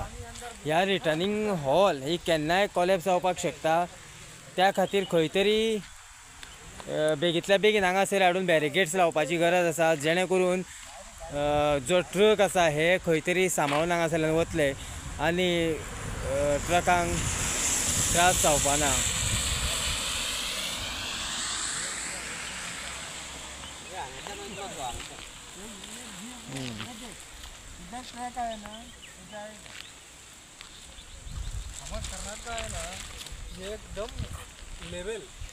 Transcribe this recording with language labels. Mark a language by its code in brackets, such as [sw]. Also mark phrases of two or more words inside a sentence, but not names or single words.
[kok] ह्या [en] returning hall [kok] ही केन्नाय कॉलेप्स जावपाक शकता, त्या खातीर खंय तरी बेगींतल्या बेगीन हांगासर हाडून बॅरिकेड्स लावपाची गरज आसा जेणे करून जो ट्रक आसा हे खंय तरी सांबाळून हांगासरल्यान वतले आनी ट्रकांक त्रास जावपाना। [hi] ट्रैक है ना हमारा कर्नाटक है ना ये एकदम लेवल